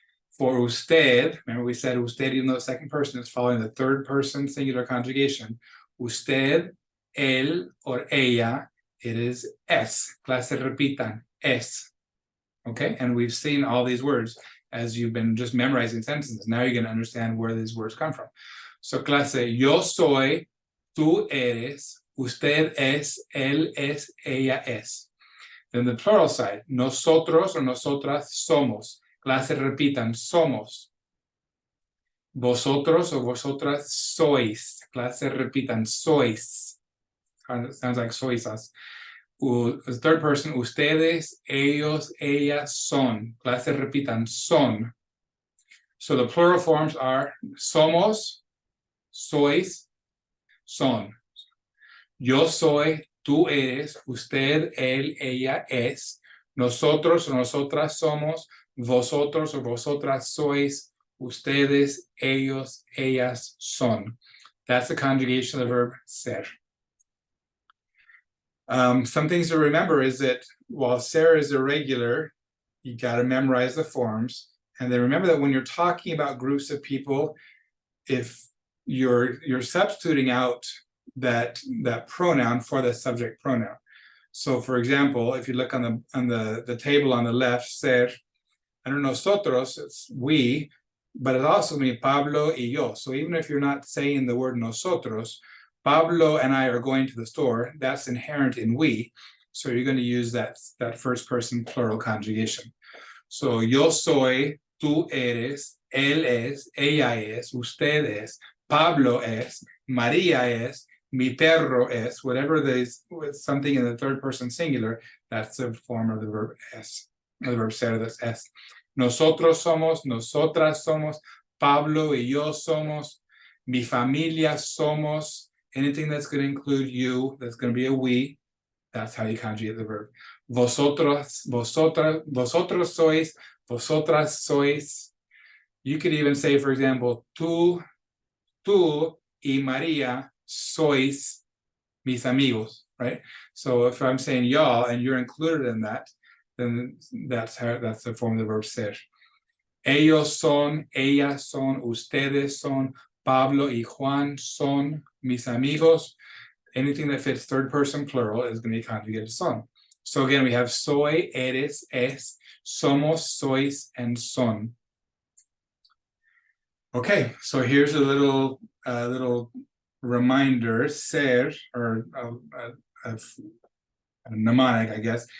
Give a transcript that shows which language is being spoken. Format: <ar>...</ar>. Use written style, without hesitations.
<en>For usted, remember we said usted, even though the second person is following the third person singular conjugation.</en> <es>Usted, él, or ella, it is es.</es> <en>Clases repitan, es. Okay, and we've seen all these words as you've been just memorizing sentences. Now you're going to understand where these words come from.</en> <es>So clase, yo soy, tú eres, usted es, él es, ella es.</es> <en>Then the plural side, nosotros or nosotras somos.</en> <es>Clases repitan, somos. Vosotros o vosotras sois. Clases repitan, sois. Sounds like soisas. The third person, ustedes, ellos, ellas, son. Clases repitan, son.</es> <en>So the plural forms are somos, sois, son.</en> <es>Yo soy, tú eres, usted, él, ella es. Nosotros o nosotras somos. Vosotros o vosotras sois. Ustedes, ellos, ellas son.</es> <en>That's the conjugation of the verb ser. Some things to remember is that while ser is irregular, you got to memorize the forms. And then remember that when you're talking about groups of people, if you're substituting out that pronoun for the subject pronoun. So for example, if you look on the table on the left, ser, under nosotros, it's we, but it also means Pablo y yo. So even if you're not saying the word nosotros, Pablo and I are going to the store, that's inherent in we. So you're going to use that first person plural conjugation.</en> <es>So yo soy, tú eres, él es, ella es, usted es, Pablo es, María es,</es> <en>Mi perro es, whatever there's something in the third person singular, that's the form of the verb es, the verb ser, that's es. Nosotros somos, nosotras somos, Pablo y yo somos, mi familia somos, anything that's going to include you, that's going to be a we, that's how you conjugate the verb.</en> <es>Vosotros, vosotras, vosotros sois, vosotras sois.</es> <en>You could even say, for example, tú y María sois mis amigos, right? So if I'm saying y'all and you're included in that, then that's the form of the verb ser.</en> <es>Ellos son, ellas son, ustedes son, Pablo y Juan son mis amigos.</es> <en>Anything that fits third person plural is going to be conjugated son. So again, we have soy, eres, es, somos, sois, and son. Okay, so here's a little reminder. Ser, or a mnemonic, I guess.</en>